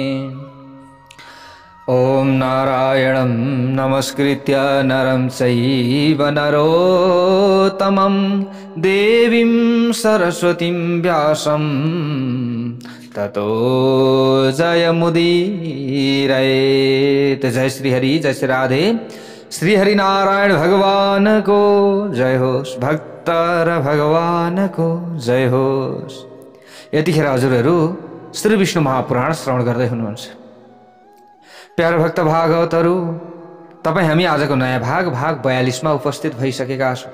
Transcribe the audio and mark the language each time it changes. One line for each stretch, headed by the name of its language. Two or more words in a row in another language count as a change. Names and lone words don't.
Sanskrit: ओम नारायणं नमस्कृत्य नरं चैव नरोत्तमं देवीं सरस्वतीं व्यासं ततो जयमुदीरयेत्।
Nepali: जय श्री हरि, जय श्री राधे। श्री हरि नारायण भगवान को जय होस्, भक्तर भगवान को जय होस्। यतिखेर हजुरहरू श्री विष्णु महापुराण श्रवण गर्दै हुनुहुन्छ। प्यारो भक्त भागवतहरू, तपाईँ हामी आजको नयाँ भाग 42 मा उपस्थित भइसकेका छौँ।